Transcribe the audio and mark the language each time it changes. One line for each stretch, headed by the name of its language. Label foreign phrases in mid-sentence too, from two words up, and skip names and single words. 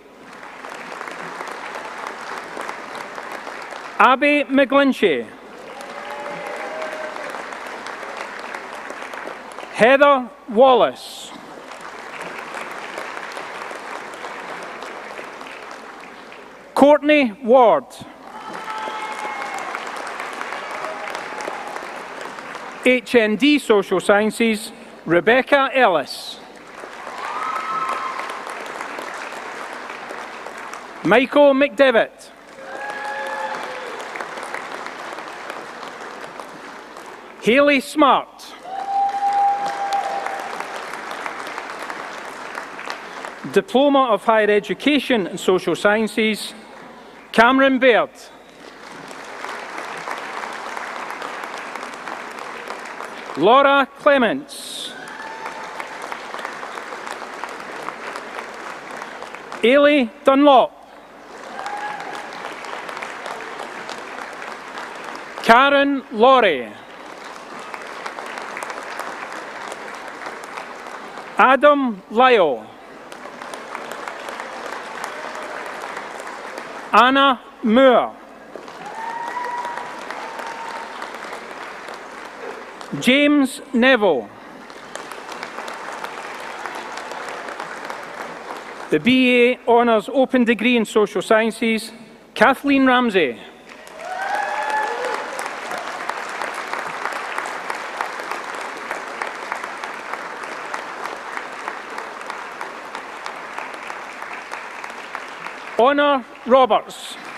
English: Abby McGlinchey. Heather Wallace. Courtney Ward. HND Social Sciences, Rebecca Ellis. Michael McDevitt. Hayley Smart. Diploma of Higher Education and Social Sciences, Cameron Baird. Laura Clements. Ailey Dunlop. Karen Laurie. Adam Lyle. Anna Moore. James Neville. The BA Honours Open Degree in Social Sciences, Kathleen Ramsey. Honor Roberts.